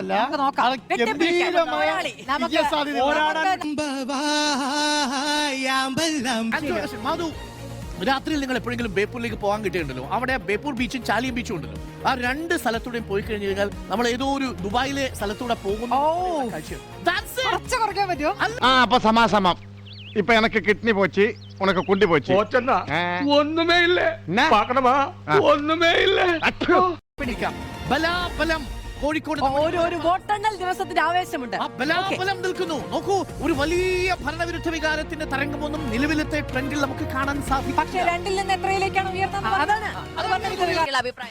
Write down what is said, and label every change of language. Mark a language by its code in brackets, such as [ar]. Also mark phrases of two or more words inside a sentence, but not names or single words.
[ml] രാത്രിയിൽ നിങ്ങൾ എപ്പോഴെങ്കിലും ബേപ്പൂരിലേക്ക് പോകാൻ കിട്ടിയിട്ടുണ്ടല്ലോ, അവിടെ ബേപ്പൂർ ബീച്ചും ചാലിയം ബീച്ചും ഉണ്ടല്ലോ. ആ രണ്ട് സ്ഥലത്തൂടെയും പോയി കഴിഞ്ഞു കഴിഞ്ഞാൽ നമ്മൾ ഏതോ ഒരു ദുബായിലെ സ്ഥലത്തൂടെ പോകുന്നു. കുറയ്ക്കാൻ പറ്റുമോ? അപ്പൊ സമാസമം. [ta] இப்ப எனக்கு கிட்னி போச்சு, உனக்கு குண்டி போச்சு. ஒண்ணுமே இல்ல, பாக்கணுமா? ஒண்ணுமே இல்ல. [ml] പിടിക്കാം. ബലാബലം കോഴിക്കോട് ഒരു വോട്ടെണ്ണൽ ദിവസത്തിന്റെ ആവേശമുണ്ട്. ബലാബലം നിൽക്കുന്നു. നോക്കൂ, ഒരു വലിയ ഭരണവിരുദ്ധ വികാരത്തിന്റെ തരംഗമൊന്നും നിലവിലത്തെ ട്രെൻഡിൽ നമുക്ക് കാണാൻ സാധിക്കും. പക്ഷേ രണ്ടിൽ നിന്ന് എത്രയിലേക്കാണ് ഉയർന്നത്? അഭിപ്രായം